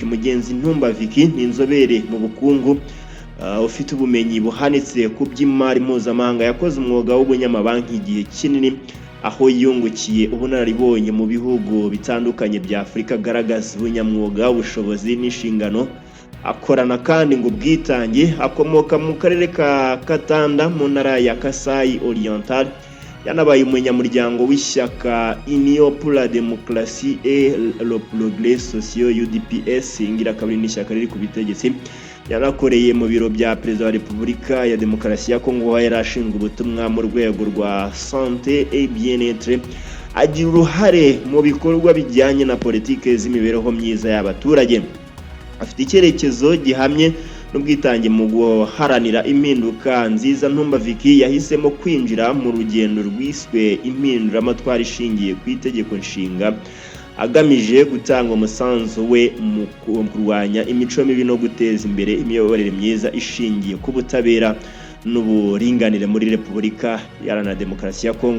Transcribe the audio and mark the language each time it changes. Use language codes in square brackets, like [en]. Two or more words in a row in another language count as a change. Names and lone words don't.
[rw] Mugenzi Ntumba Vicky ni inzobere mu bukungu ufite ubumenyi buhanitse ku by'imari mpuzamahanga, yakoze umwuga w'ubunyamabanki igihe kinini aho yungukiye ubunararibonye mu bihugu bitandukanye bya Afurika, agaragaza ubunyamwuga, ubushobozi n'inshingano, akorana kandi ngo ubwitange. Akomoka mu karere ka Katanda mu ntara ya Kasai Oriental, yanabaye umunyamuryango w'ishyaka Union pour la démocratie et le progrès social UDPS, ingirakamere n'ishyaka riri ku butegetsi. Yanakoreye mu biro bya Perezida wa Repubulika ya Demokarasi ya Kongo, aho yarashinzwe ubutumwa mu rwego rwa [fr] santé et bien-être. [rw] Agira uruhare mu bikorwa bijyanye na politike z'imibereho myiza y'abaturage. Afite icyerekezo gihamye n'ubwitange mu guharanira impinduka nziza. Ntumba Vicky yahisemo kwinjira mu rugendo rwiswe impinduramatwara ishingiye ku itegeko nshinga, agamije gutanga umusanzu we mu kurwanya imico mibi no guteza imbere imiyoborere myiza ishingiye ku butabera n'uburinganire muri Repubulika Iharanira Demokarasi ya Kongo.